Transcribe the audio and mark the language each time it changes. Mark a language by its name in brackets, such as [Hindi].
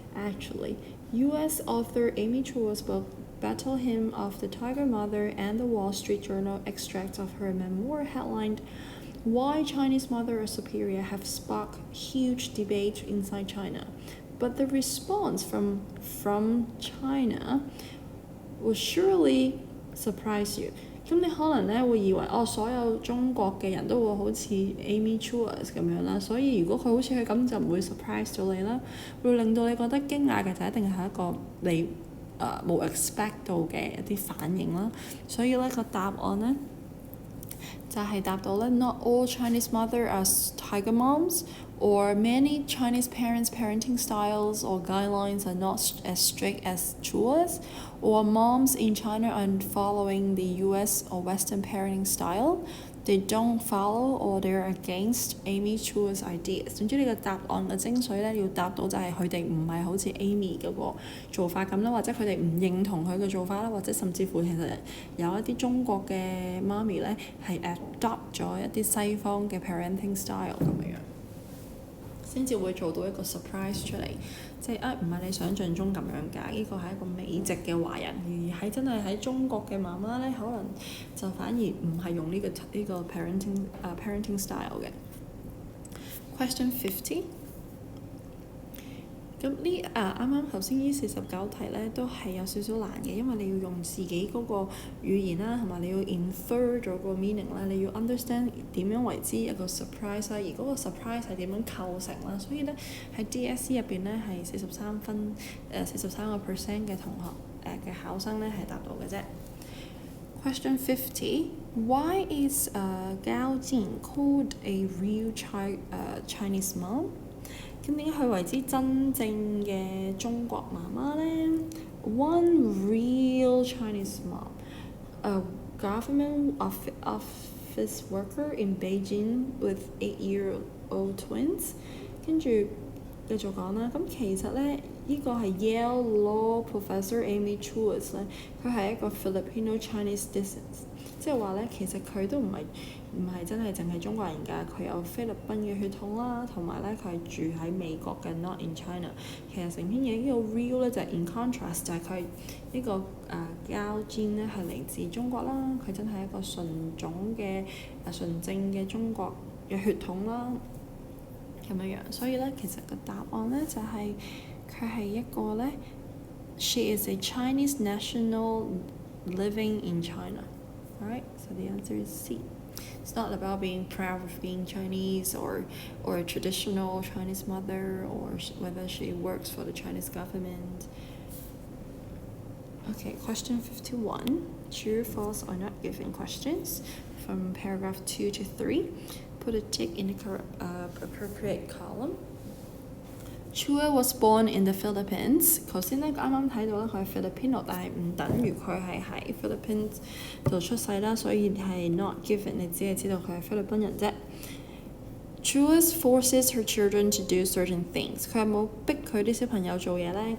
[English] Actually, U.S. author Amy Chua's book Battle Hymn of the Tiger Mother and the Wall Street Journal extracts of her memoir headlined Why Chinese Mothers Are Superior have sparked huge debate inside China. But the response from China will surely surprise you. [Cantonese] 咁你可能咧會以為所有中國嘅人都會好似 Amy Chua 咁樣啦，所以如果佢好似佢咁就唔會 surprise 到你啦，會令到你覺得驚訝嘅就一定係一個你冇 expect 到嘅一啲反應啦。所以咧個答案咧就係答到咧 [English] Not all Chinese mothers are tiger moms, or many Chinese parents' parenting styles or guidelines are not as strict as Chua's, or moms in China aren't following the US or Western parenting style. They don't follow or they're against Amy Chua's ideas。 [Cantonese] 總之你個答案嘅精髓咧，要答到就係佢哋唔係好似 Amy 嗰個做法咁啦，或者佢哋唔認同佢嘅做法啦，或者甚至乎其實有一啲中國嘅媽咪咧係 adopt 咗一啲西方嘅 parenting style 咁樣，先至會做到一個 surprise 出嚟。即係唔係你想象中咁樣㗎，呢個係一個美籍嘅華人，而係真係喺中國嘅媽媽咧，可能就反而唔係用呢個 parenting style 嘅。 [English] Question 50。 [Cantonese] 咁啱啱頭先呢49題咧都係有少少難嘅，因為你要用自己嗰個語言啦，同埋你要 infer 咗個 meaning 啦，你要 understand 點樣為之一個 surprise 啦，而嗰個 surprise 係點樣構成啦，所以咧喺 DSE 入邊咧係43分43% 嘅同學嘅考生咧係答到嘅啫。 [English] Question 50. Why is Gao Jin called a real Chinese mom? [Cantonese] 咁點解佢為之真正嘅中國媽媽呢？ [English] One real Chinese mom, a government office worker in Beijing with 8-year-old twins。 [Cantonese] 跟住繼續講啦，咁其實咧呢個係 Yale Law Professor Amy Chua 咧，佢係一個 [English] Filipino Chinese descent， [Cantonese] 即係話咧其實佢都唔係真係淨係中國人㗎，佢有菲律賓嘅血統啦，同埋咧佢係住喺美國嘅 [English] not in China。 [Cantonese] 其實成篇嘢呢個 real 咧就係 [English] in contrast， [Cantonese] 就係佢呢個Gao Jin 咧係嚟自中國啦，佢真係一個純正嘅中國嘅血統啦，咁樣樣。所以咧其實個答案咧就係佢係一個咧 ， [English] she is a Chinese national living in China. Alright, so the answer is C. It's not about being proud of being Chinese or a traditional Chinese mother or whether she works for the Chinese government. Okay, question 51. True, false or not given questions from paragraph 2 to 3. Put a tick in the appropriate column. Chua was born in the Philippines。 [Cantonese] 頭先咧啱啱睇到咧佢係 Filipino， 但係唔等於佢係喺 Philippines 度出世啦，所以係 not given， 你只係知道佢係菲律賓人啫。 [English] Chua forces her children to do certain things。 [Cantonese] 佢有冇逼佢啲小朋友做嘢咧？